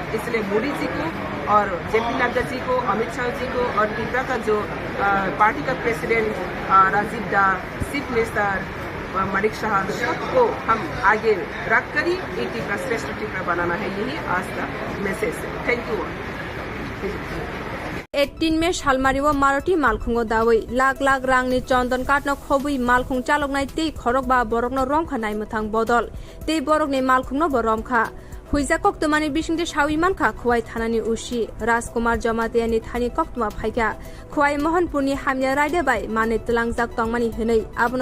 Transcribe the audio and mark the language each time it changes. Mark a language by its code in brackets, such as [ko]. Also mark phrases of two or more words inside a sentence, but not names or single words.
[hi] इसलिए मोदी जी को और JP नड्डा जी को अमितशाह जी को और त्रिपुरा का जो पार्टी का प्रेसिडेंट राजीव दा [en] chief minister [hi] मलिक शाह सबको हम आगे रख कर ही एक त्रिपुरा श्रेष्ठ त्रिपुरा बनाना है। यही आज का मैसेज है। [en] thank you. [trp] 18 मे सालमारिव मारुति मालखुंगो दावै लाख लाख रांनि चन्दन काटनो खबै मालखुं चालकनाय ते खरक बा बरकनो रमखा नायमथां बदल ते बरकनि मालखुंनो बरमखा हुइजा कक्तमानि बिसिंदे सावि मानखा खुवाइ थानानि उसी राजकुमार जमातियानि थानि कक्तमा फाइका खुवाइ मोहनपुरनि हामिया रायदे बाय माने तलांजाक तंगमानि हनै आबनो